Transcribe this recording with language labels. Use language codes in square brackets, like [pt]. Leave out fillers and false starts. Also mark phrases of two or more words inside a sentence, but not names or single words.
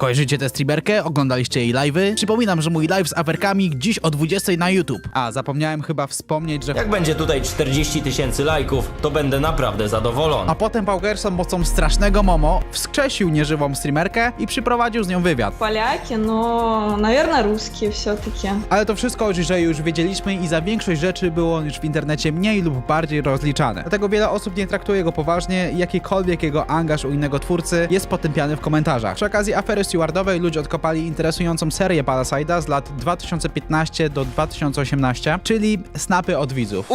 [pl] Kojarzycie tę streamerkę? Oglądaliście jej live'y? Przypominam, że mój live z aferkami dziś o 20 na YouTube. A, zapomniałem chyba wspomnieć, że... Jak będzie tutaj 40 000 lajków, to będę naprawdę zadowolony. A potem Paul Gerson mocą strasznego Momo wskrzesił nieżywą streamerkę i przyprowadził z nią wywiad. [ru] Poляки, но, наверное, русские все-таки. [pl] Ale to wszystko o Jay już wiedzieliśmy i za większość rzeczy było już w internecie mniej lub bardziej rozliczane. Dlatego wiele osób nie traktuje go poważnie i jakikolwiek jego angaż u innego twórcy jest potępiany w komentarzach. Przy okazji afery stewardowej ludzie odkopali interesującą serię Palasite'a z lat 2015 do 2018, czyli snapy od widzów.